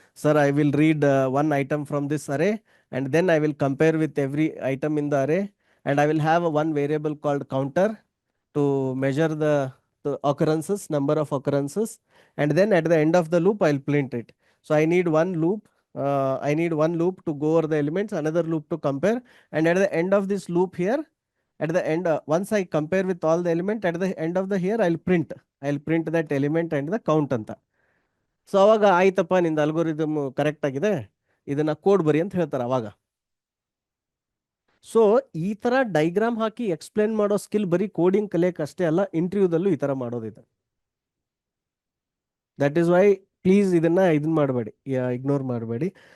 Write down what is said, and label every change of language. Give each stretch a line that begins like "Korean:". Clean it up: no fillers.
English: Sir, I will read one item from this array and then I will compare with every item in the array and I will have one variable called counter to measure the occurrences, number of occurrences, and then at the end of the loop I'll print it. So I need one loop. I need one loop to go over the elements, another loop to compare, and at the end of this loop here, at the end, once I compare with all the element, at the end of the here I'll print that element and the count ಅಂತ.
Kannada: So ಅವಾಗ ಆಯ್ತಪ್ಪ, ನಿಂದ algorithm correct ಆಗಿದೆ, ಇದನ್ನ code ಬರಿ ಅಂತ ಹೇಳ್ತಾರೆ ಅವಾಗ. ಸೊ ಈ ತರ ಡೈಗ್ರಾಮ್ ಹಾಕಿ ಎಕ್ಸ್ಪ್ಲೇನ್ ಮಾಡೋ ಸ್ಕಿಲ್ ಬರೀ ಕೋಡಿಂಗ್ ಕಲಿಯಕ್ಕೆ ಅಷ್ಟೇ ಅಲ್ಲ, ಇಂಟರ್ವ್ಯೂದಲ್ಲೂ ಈ ತರ ಮಾಡೋದಿದೆ.
English: that is why please
Kannada: ಇದನ್ನ ಮಾಡಬೇಡಿ,
English: ignore
Kannada: ಮಾಡಬೇಡಿ.